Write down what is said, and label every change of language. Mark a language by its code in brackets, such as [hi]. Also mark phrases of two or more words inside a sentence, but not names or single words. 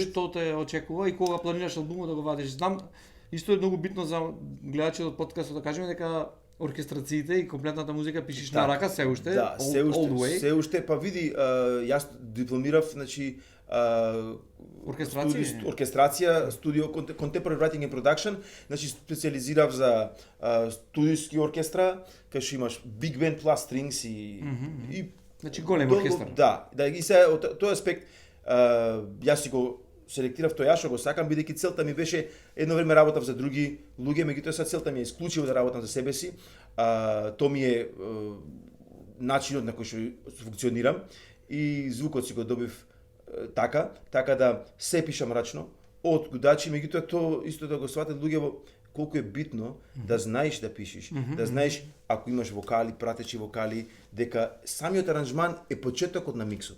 [mk] Што те очекува и кога планираш албумот да го вадиш? Знам, исто е многу битно за гледачите од подкастот да кажеме дека оркестрациите и комплетната музика пишеш на рака се уште. Да, се уште, па види, јас дипломирав, значи оркестрација, студио [en] Contemporary Writing and Production, [mk] значи специализирав за студиски оркестра, кај што имаш [en] big band plus strings [mk] и значи голем оркестар. Да, и се од тој аспект јас си го селектирав тоа што го сакам, бидејќи целта ми беше едно време работав за други луѓе, меѓутоа сега целта ми е исклучиво да работам за себе си. Тоа ми е начинот на кој што функционирам и звукот си го добив така да се пишам рачно од годачи, меѓутоа тоа исто да го сватат луѓе колку е битно да знаеш да пишеш, да знаеш ако имаш вокали, пратечи вокали, дека самиот аранжман е почетокот на миксот.